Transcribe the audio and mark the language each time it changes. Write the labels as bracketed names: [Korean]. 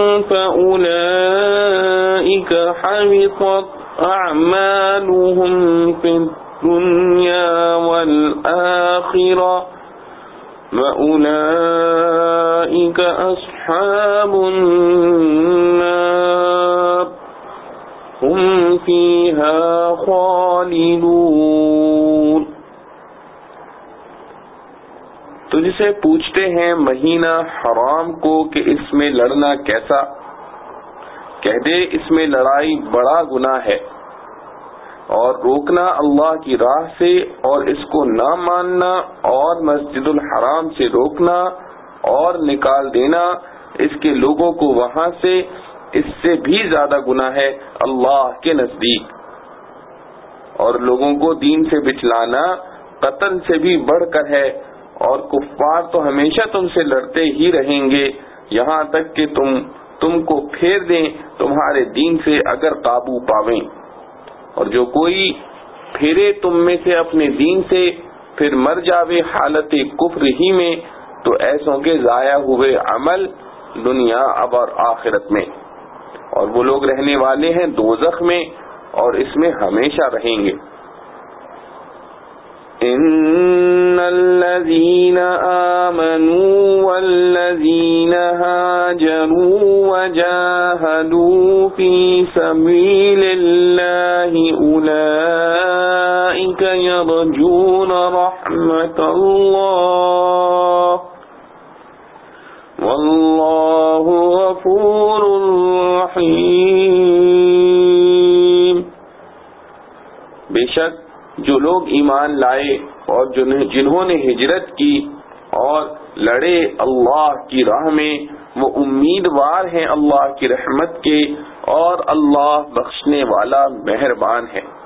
[Arabic] فأولئك حبطت أعمالهم في الدنيا والآخرة وأولئك أصحاب النار هم فيها خالدون. [Urdu] تجھ سے پوچھتے ہیں مہینہ حرام کو کہ اس میں لڑنا کیسا, کہہ دے اس میں لڑائی بڑا گناہ ہے اور روکنا اللہ کی راہ سے اور اس کو نہ ماننا اور مسجد الحرام سے روکنا اور نکال دینا اس کے لوگوں کو وہاں سے اس سے بھی زیادہ گناہ ہے اللہ کے نزدیک, اور لوگوں کو دین سے بچلانا قتل سے بھی بڑھ کر ہے, اور کفار تو ہمیشہ تم سے لڑتے ہی رہیں گے یہاں تک کہ تم کو پھیر دیں تمہارے دین سے اگر قابو پاویں, اور جو کوئی پھیرے تم میں سے اپنے دین سے پھر مر جاوے حالت کفر ہی میں تو ایسوں کے ضائع ہوئے عمل دنیا اب اور آخرت میں اور وہ لوگ رہنے والے ہیں دوزخ میں اور اس میں ہمیشہ رہیں گے. [Arabic] ان الذين آمنوا والذين هاجروا وجاهدوا في سبيل الله اولئك يرجون رحمة الله والله غفور رحیم. [Urdu] بے شک جو لوگ ایمان لائے اور جنہوں نے ہجرت کی اور لڑے اللہ کی راہ میں وہ امیدوار ہیں اللہ کی رحمت کے اور اللہ بخشنے والا مہربان ہے.